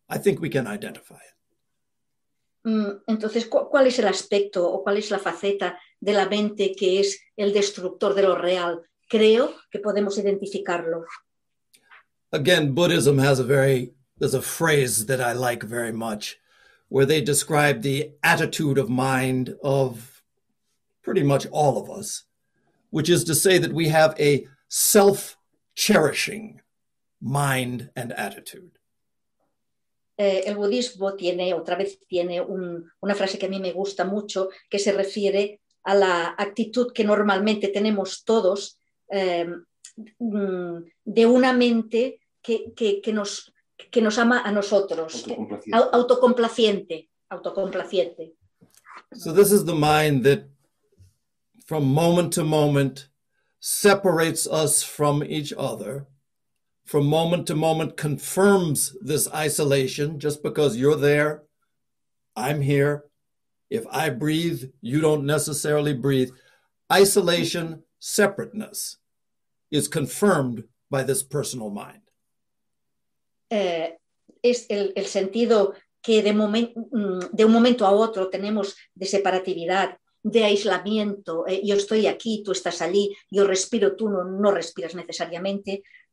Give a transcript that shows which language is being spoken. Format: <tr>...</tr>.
<en>I think we can identify it.</en> <es>Entonces, ¿cuál es el aspecto o cuál es la faceta de la mente que es el destructor de lo real? Creo que podemos identificarlo.</es> <en>Again, Buddhism has there's a phrase that I like very much, where they describe the attitude of mind of pretty much all of us, which is to say that we have a self-cherishing mind and attitude.</en> <es>El budismo tiene una frase que a mí me gusta mucho, que se refiere a la actitud que normalmente tenemos todos de una mente que nos ama a nosotros. Autocomplaciente.</es> <en>So this is the mind that from moment to moment separates us from each other, from moment to moment confirms this isolation, just because you're there, I'm here. If I breathe, you don't necessarily breathe. Isolation, separateness is confirmed by this personal mind.</en> <es>Es el sentido que de un momento a otro tenemos de separatividad, de aislamiento. Yo estoy aquí, tú estás allí, yo respiro, tú no respiras necesariamente.</es>